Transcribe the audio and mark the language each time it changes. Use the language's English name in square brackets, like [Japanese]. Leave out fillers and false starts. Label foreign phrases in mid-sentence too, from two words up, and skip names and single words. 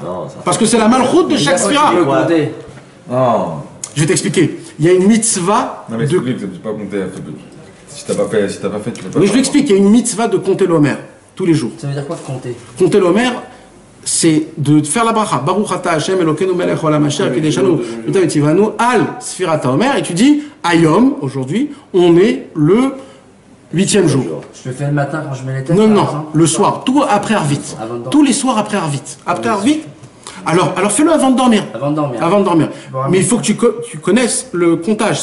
[French] Parce que c'est la malchoute de chaque sphira. Je vais t'expliquer. Il y a une mitzvah. Non mais tu peux pas compter. Si t'as pas fait, tu peux pas. Mais je l'explique. Il y a une mitzvah de compter l'Omer tous les jours. Ça veut dire quoi compter? Compter l'Omer, c'est de faire la bracha. [Hebrew] ברוך אתה השם אלוקינו מלך עולם אשר קדשנו וציונו על ספירת העומר. [French] Et tu dis Ayom, aujourd'hui, on est le 8e jour. Je le fais le matin quand je mets les têtes? Non, le soir, tout après Arvit. Tous les soirs après Arvit. Après Arvit. Alors fais-le avant de dormir. Avant de dormir. Mais il faut que tu connaisses le comptage.